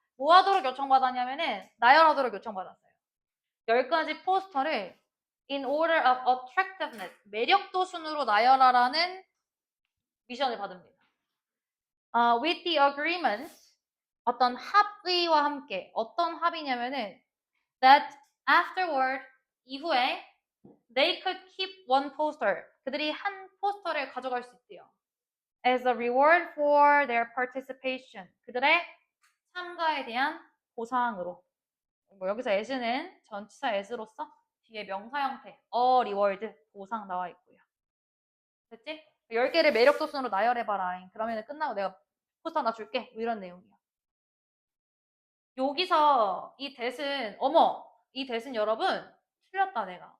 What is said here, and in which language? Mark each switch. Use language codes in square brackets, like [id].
[ko] 뭐 하도록 요청받았냐면은 나열하도록 요청받았어요. 10가지 포스터를 [en] in order of attractiveness, [ko] 매력도 순으로 나열하라는 미션을 받습니다. [en] With the agreement, [ko] 어떤 합의와 함께, 어떤 합의냐면은 [en] that afterward, [ko] 이후에 [en] they could keep one poster, [ko] 그들이 한 포스터를 가져갈 수 있대요. [en] As a reward for their participation, [ko] 그들의 참가에 대한 보상으로. 뭐 여기서 as는 전치사 as로서 뒤에 명사 형태 [en] a reward [ko] 보상 나와 있고요. 됐지? 10개를 매력도 순으로 나열해봐라. 그러면 끝나고 내가 포스터 하나 줄게. 뭐 이런 내용이야. 여기서 이 that은 어머, 이 that은 여러분 틀렸다 내가.